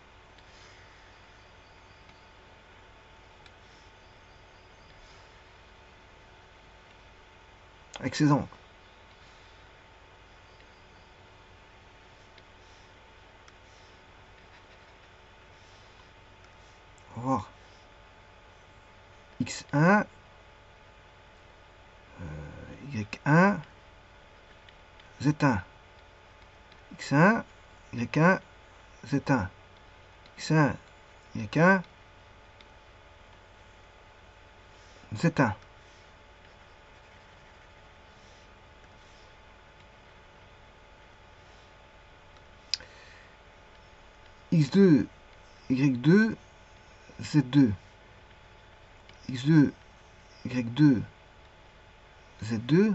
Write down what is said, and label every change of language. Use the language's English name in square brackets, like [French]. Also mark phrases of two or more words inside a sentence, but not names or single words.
[French] Avec ses angles. On va voir. X1, Y1, Z1. X1, Y1, Z1. X1, Y1, Z1. X2, Y2, Z2. X2, Y2, Z2.